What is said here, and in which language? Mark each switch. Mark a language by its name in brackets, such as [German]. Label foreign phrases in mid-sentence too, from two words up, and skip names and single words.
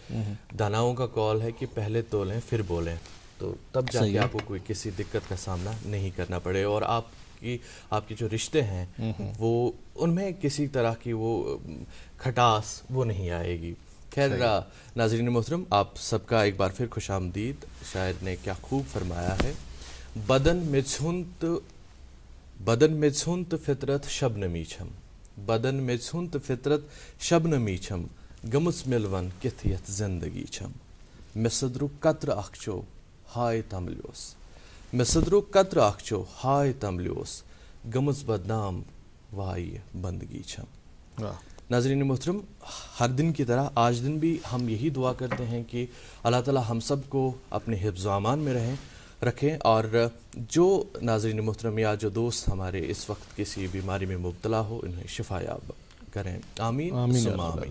[Urdu] داناؤں کا قول ہے کہ پہلے تولیں پھر بولیں، تو تب جا کے آپ کو کوئی کسی دقت کا سامنا نہیں کرنا پڑے، اور آپ کی جو رشتے ہیں وہ ان میں کسی طرح کی وہ کھٹاس وہ نہیں آئے گی. خیر ناظرین محترم، آپ سب کا ایک بار پھر خوش آمدید. شاعر نے کیا خوب فرمایا ہے، [Kashmiri] بدن میں چھنت فطرت شبنمی چھم، بدن میں چھنت فطرت شبنمی چھم، گمس ملون کتھ یتھ زندگی چھم، مے صدرک قطر اکھ چو ہائے تملیوس، مے صدرک قطر اکھ چو ہائے تملیوس، گمس بدنام وائی بندگی چھم. [Urdu] ناظرین محترم، ہر دن کی طرح آج دن بھی ہم یہی دعا کرتے ہیں کہ اللہ تعالیٰ ہم سب کو اپنے حفظ و امان میں رکھیں، اور جو ناظرین محترم یا جو دوست ہمارے اس وقت کسی بیماری میں مبتلا ہو انہیں شفا یاب کریں، [Arabic] آمین ثم آمین.